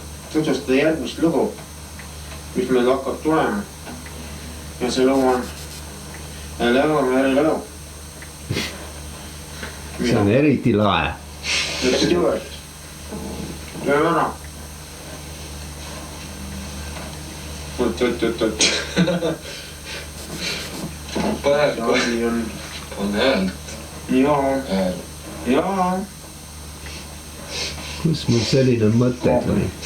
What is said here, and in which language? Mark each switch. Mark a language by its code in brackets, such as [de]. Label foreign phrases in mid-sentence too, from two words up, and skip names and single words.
[et] tutvustada järgmist lugu, mis meil hakkab tulema. Ja see lugu on Lõunamere. See on eriti lae. [en] Let's do it. [et] Töö ära. Oot. Praegu on häält. Jaa. Kus mul selline mõte tuli?